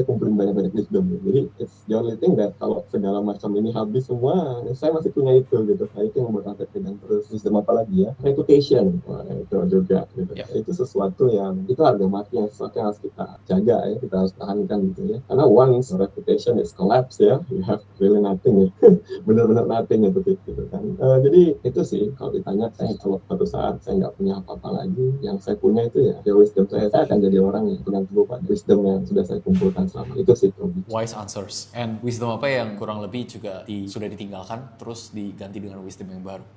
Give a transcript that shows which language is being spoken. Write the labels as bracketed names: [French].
[Indonesian] Saya kumpulin banyak-banyak wisdom ya. Jadi [English] it's the only thing that [Indonesian] kalau segala macam ini habis semua, ya saya masih punya itu gitu. Nah, itu yang bakal saya pegang terus. Wisdom apa lagi ya? Reputation. Wah, itu juga gitu. [English] Yeah. [Indonesian] Itu sesuatu yang itu harga mati, yang sesuatu yang harus kita jaga ya, kita harus tahankan gitu ya. [English] Karena once reputation is collapse ya, you have really nothing ya. [Indonesian] Benar-benar nothing ya gitu kan. Jadi itu sih kalau ditanya saya, kalau suatu saat saya nggak punya apa-apa lagi, yang saya punya itu ya wisdom saya akan jadi orang yang pegang teguh pada wisdom yang sudah saya kumpulkan selama itu sih. [English] Wise answers. [Indonesian] And wisdom apa yang kurang lebih juga sudah ditinggalkan terus diganti dengan wisdom yang baru.